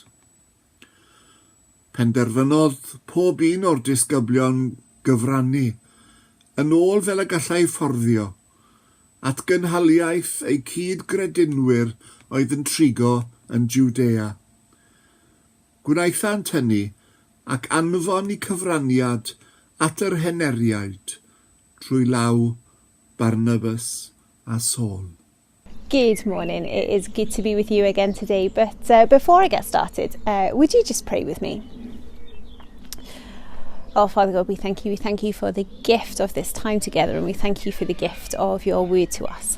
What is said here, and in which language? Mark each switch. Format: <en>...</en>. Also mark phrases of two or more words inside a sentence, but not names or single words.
<cy>Penderfynodd pob un o'r disgyblion gyfrannu, yn ôl fel y gallai fforddio, at gynhaliaeth eu cyd-gredinwyr oedd yn trigo yn Judea. Gwnaethant hynny ac anfon i cyfraniad at yr heneriaid trwy law Barnabas a Saul.</cy> <en>Good morning. It is good to be with you again today. But before I get started, would you just pray with me? Oh, Father God, we thank you. We thank you for the gift of this time together, and we thank you for the gift of your word to us.</en>